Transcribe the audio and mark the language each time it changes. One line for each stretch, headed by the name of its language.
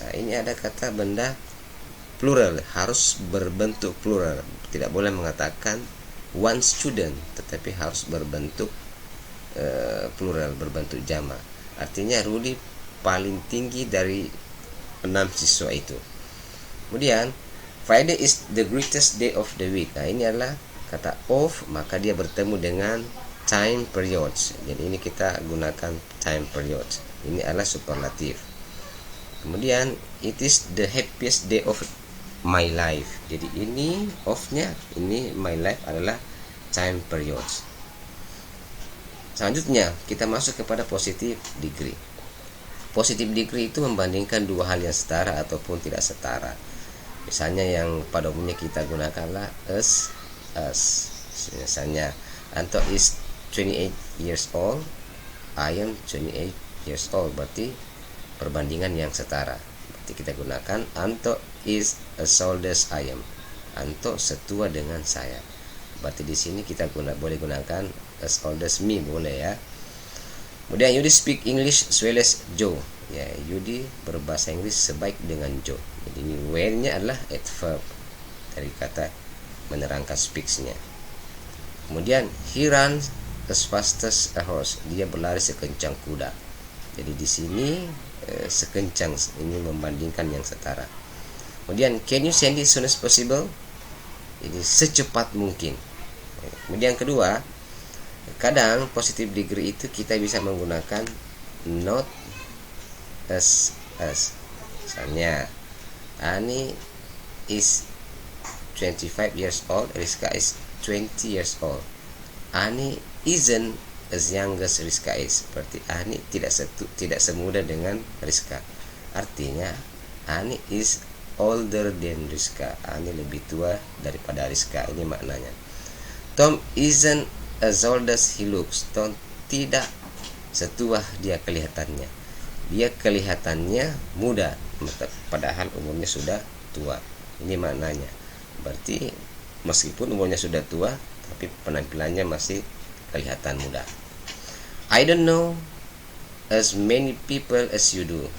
Indonesian: Ini ada kata benda plural, harus berbentuk plural. Tidak boleh mengatakan
English: one student,
Indonesian: tetapi harus berbentuk plural, berbentuk jamak. Artinya Rudy paling tinggi dari 6 siswa itu. Kemudian
English: Friday is the greatest day of the week.
Indonesian: Ini adalah kata of, maka dia bertemu dengan
English: time periods.
Indonesian: Jadi ini kita gunakan
English: time periods.
Indonesian: Ini adalah superlatif. Kemudian
English: it is the happiest day of my life.
Indonesian: Jadi ini of-nya, ini
English: my life
Indonesian: adalah
English: time periods.
Indonesian: Selanjutnya kita masuk kepada positive degree. Positive degree itu membandingkan dua hal yang setara ataupun tidak setara. Misalnya yang pada umumnya kita gunakanlah as. Misalnya
English: Anto is 28 years old, I am 28 years old.
Indonesian: Berarti perbandingan yang setara. Berarti kita gunakan
English: Anto is as old as I am.
Indonesian: Anto setua dengan saya. Berarti di sini kita boleh gunakan
English: as old as me,
Indonesian: boleh ya. Kemudian
English: Yudi speak English as well as Joe.
Indonesian: Ya, Yudi berbahasa Inggris sebaik dengan Joe. Jadi ini where-nya adalah adverb dari kata menerangkan speaks-nya. Kemudian
English: he runs as fast as a horse.
Indonesian: Dia berlari sekencang kuda. Jadi di sini sekencang, ini membandingkan yang setara. Kemudian
English: can you send it as soon as possible?
Indonesian: Jadi secepat mungkin. Kemudian kedua, kadang positive degree itu kita bisa menggunakan
English: not as.
Indonesian: Misalnya
English: Ani is 25 years old, Rizka is 20 years old. Ani isn't as young as Rizka is.
Indonesian: Berarti Ani tidak semuda dengan Rizka. Artinya
English: Ani is older than Rizka.
Indonesian: Ani lebih tua daripada Rizka. Ini maknanya.
English: Tom isn't as old as he looks.
Indonesian: Tom tidak setua dia kelihatannya. Dia kelihatannya muda, padahal umurnya sudah tua. Ini maknanya. Berarti meskipun umurnya sudah tua, tapi penampilannya masih kelihatan muda.
English: I don't know as many people as you do.